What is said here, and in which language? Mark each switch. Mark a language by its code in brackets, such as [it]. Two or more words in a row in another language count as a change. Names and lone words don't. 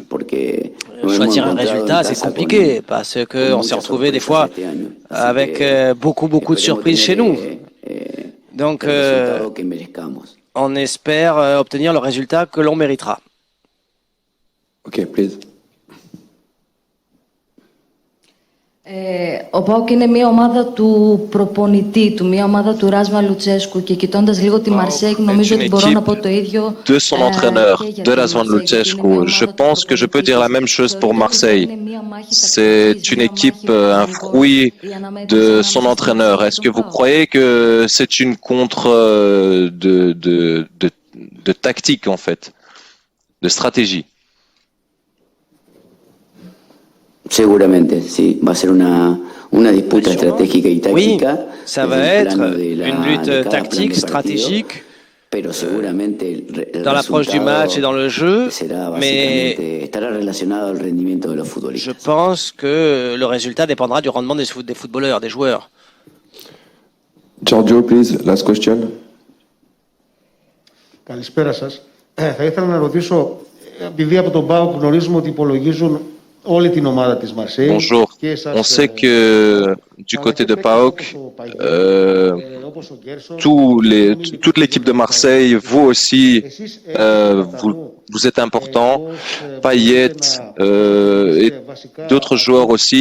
[fr] Choisir un résultat, c'est compliqué parce qu'on s'est retrouvé des fois avec beaucoup de surprises chez nous. Donc, on espère obtenir le résultat que l'on méritera. [en] Ok, please. [el] Ο ΠΑΟΚ είναι μια ομάδα του προπονητή του, μια ομάδα του Ράσβαν Λουτσέσκου και κοιτώντας λίγο τη Μαρσέη νομίζω ότι μπορώ να πω το ίδιο. [fr] De son entraîneur, de Razvan Lucescu. Je pense que je peux dire la même chose pour Marseille. C'est une équipe, un fruit de son entraîneur. Est-ce que vous croyez que c'est une contre de tactique en fait, de stratégie? [es] Seguramente, sí, va a ser una disputa estratégica y táctica. [fr] Oui, ça va être une lutte tactique, stratégique, dans l'approche du match et dans le jeu, mais je pense que le résultat dépendra du rendement des footballeurs, des joueurs. [en] Giorgio, please, last question. [el] Καλησπέρα σας. Θα ήθελα να ρωτήσω, επειδή από τον ΠΑΟΚ γνωρίζουμε ότι υπολογίζουν [fr] Bonjour. On sait que du côté de PAOK, toute l'équipe de Marseille, vous aussi, vous êtes important, Payet et d'autres joueurs aussi.